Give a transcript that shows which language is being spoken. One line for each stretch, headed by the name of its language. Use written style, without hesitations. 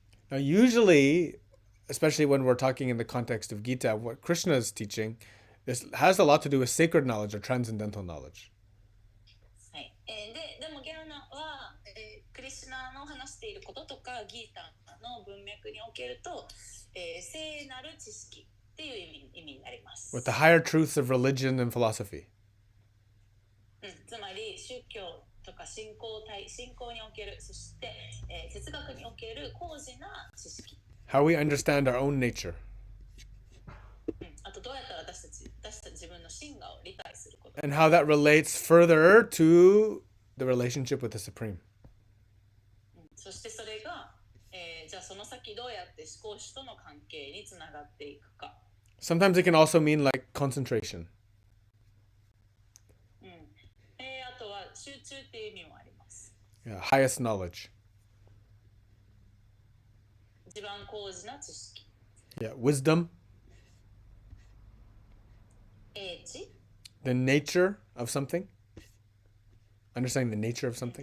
English: Now, usually, especially when we're talking in the context of Gita, what Krishna is teaching has a lot to do with sacred knowledge or transcendental knowledge.
Japanese: でもギャーナは、クリシュナの話していることとかギータの文脈におけると、聖なる知識っていう意味になります。
English: With the higher truths of religion and philosophy.
Japanese: つまり宗教とか信仰における、そして、哲学における高次な知識。
English: How we understand our own nature.
Japanese: あとどうやったら私たち自分の真我を理解すること。
English: And how that relates further to the relationship with the Supreme.
Japanese: そしてそれが、じゃあその先どうやって思考主との関係につながっていくか。
English: Sometimes it can also mean like concentration.
Japanese: あとは集中っていう意味もあります。
English: Yeah, highest knowledge.
Japanese: 一番高次な知識。
English: Yeah, wisdom.
Japanese: 英知。
English: The nature of something. Understanding the nature of something.